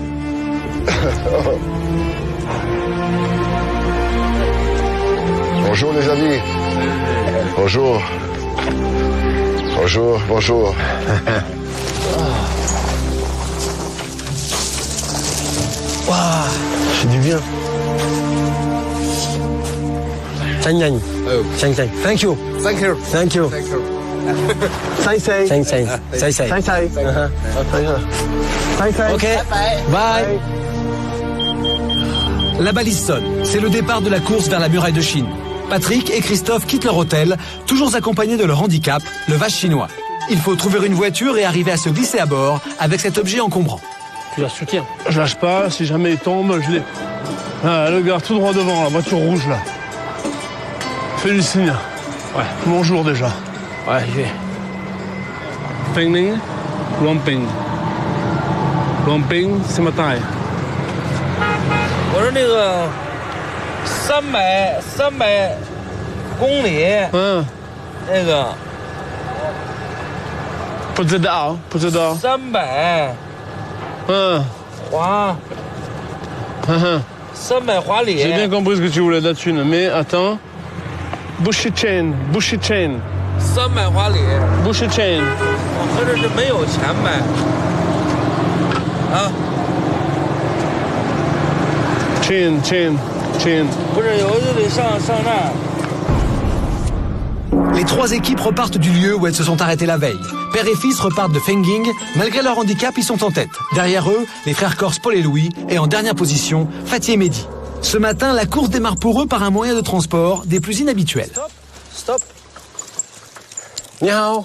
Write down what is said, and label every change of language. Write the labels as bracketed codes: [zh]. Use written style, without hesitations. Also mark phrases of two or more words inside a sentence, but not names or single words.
[fr] Bonjour les amis. Bonjour. Bonjour. Waouh, c'est du bien. [en] Thank you. Thank you. Ok, bye. [fr] La balise sonne. C'est le départ de la course vers la muraille de Chine. Patrick et Christophe quittent leur hôtel, toujours accompagnés de leur handicap, le vase chinois. Il faut trouver une voiture et arriver à se glisser à bord avec cet objet encombrant. Tu la soutiens. Je lâche pas, si jamais il tombe, je l'ai. Ah, le gars tout droit devant, la voiture rouge là. Fais du signe. Ouais. Bonjour déjà. Ouais, j'y vais. Pingling, Lumping. Lumping, c'est ma taille. [zh] 我说那个300公里，那个不知道 300，300华里。 [fr] J'ai bien compris ce que tu voulais de la thune, mais attends. Bushy chain. [zh] 300 华里。 Bushy chain。我合着是没有钱买。啊。 chain。不是，有就得上那儿。 [fr] Les trois équipes repartent du lieu où elles se sont arrêtées la veille. Père et fils repartent de Fenging. Malgré leur handicap, ils sont en tête. Derrière eux, les frères corses Paul et Louis. Et en dernière position, Fatih et Mehdi. Ce matin, la course démarre pour eux par un moyen de transport des plus inhabituels. [zh] Stop. Ni hao.